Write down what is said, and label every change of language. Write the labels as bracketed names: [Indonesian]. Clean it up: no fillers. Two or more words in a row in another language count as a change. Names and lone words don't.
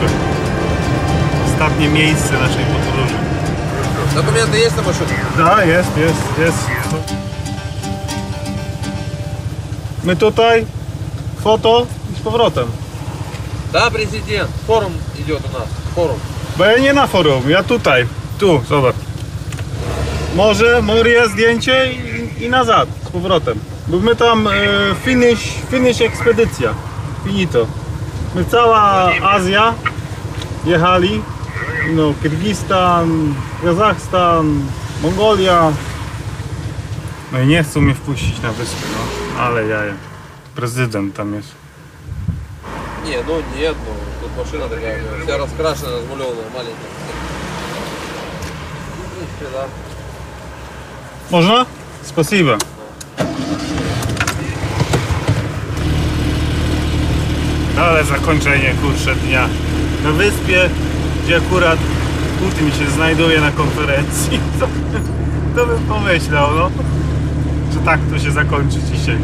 [Polish] Ostatnie miejsce naszej podróży. [Russian] Документы есть на машину? [Polish] Da, jest. My tutaj, foto i z powrotem. [Russian] Да, президент. Форум идет у нас. Форум. [Polish] Bo ja nie na forum, ja tutaj. Tu, zobacz. Moria zdjęcie i nazad, z powrotem. Bo my tam finish ekspedycja. Finito. My cała Azja jechali. No, Kirgistan, Kazachstan, Mongolia. No i nie chcą mnie wpuścić na wyspę, no. Ale jaja. Prezydent tam jest. [Russian] Не, ну нет, ну тут машина такая, вся раскрашена, размалеванная, маленькая. В принципе, да. [Polish] Można? Spasiba. No ale zakończenie, kurczę, dnia na wyspie, gdzie akurat Putin się znajduje na konferencji. To bym pomyślał, no, że tak to się zakończy dzisiaj.